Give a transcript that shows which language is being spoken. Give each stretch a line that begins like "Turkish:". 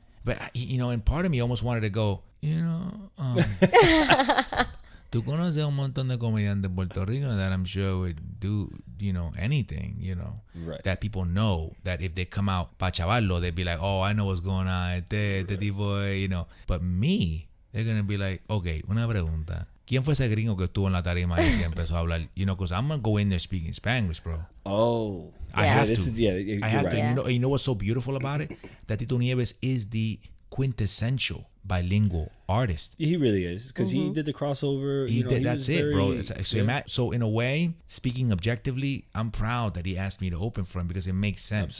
English: But you know, and part of me almost wanted to go, you know,
Spanish: tú conoces un montón de comediantes en Puerto Rico
English: that I'm sure would do, you know, anything, you know, right. That people know that if they come out
Spanish: pa' chavarlo,
English: they'd be like, oh, I know what's going on,
Spanish: este tipo,
English: you know. But me, they're going to be like, okay,
Spanish: una pregunta. ¿Quién fue ese gringo que estuvo en la tarima y que empezó a hablar?
English: You know, because I'm going to go in there speaking Spanish, bro. Oh. I have to. I have right. to. Yeah. You know what's so beautiful about it? That Tito Nieves is the quintessential bilingual artist. He really is, because he did the crossover. He did. That's it, bro. So in a way, speaking objectively, I'm proud that he asked me to open for him because it makes sense.